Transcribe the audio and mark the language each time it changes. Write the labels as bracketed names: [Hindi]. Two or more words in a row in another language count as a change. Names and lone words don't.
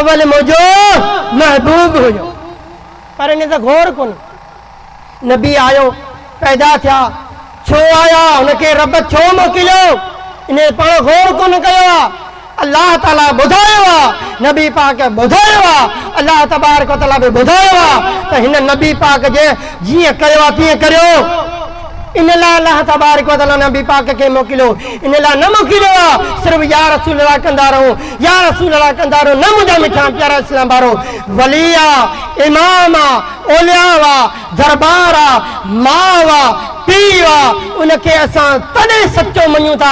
[Sindhi] अवल मुंहिंजो महबूब हुयो, पर इन ते गौर कोन। नबी आयो, पैदा थिया, छो आया, उनखे रब छो मोकिलियो, इन पाण गौर कोन कयो आहे। अल्लाह ताला ॿुधायो आहे, नबी पाक ॿुधायो आहे, [Arabic] الله تبارك وتعالى [Sindhi] बि ॿुधायो आहे त हिन नबी पाक जे जीअं कयो आहे तीअं करियो। इन लाइ [Arabic] الله تبارك وتعالى [Sindhi] नबी पाक खे मोकिलियो, इन लाइ न मोकिलियो आहे सिर्फ़ु [Arabic] يا رسول الله [Sindhi] कंदा रहो, [Arabic] يا رسول الله [Sindhi] कंदा रहो। न मुंहिंजा मिठा प्यारा इस्लाम वारो, वली आहे, इमाम आहे, औलिया आहे, दरबार आहे, माउ आहे, पीउ आहे, उनखे असां तॾहिं सचो मञूं था।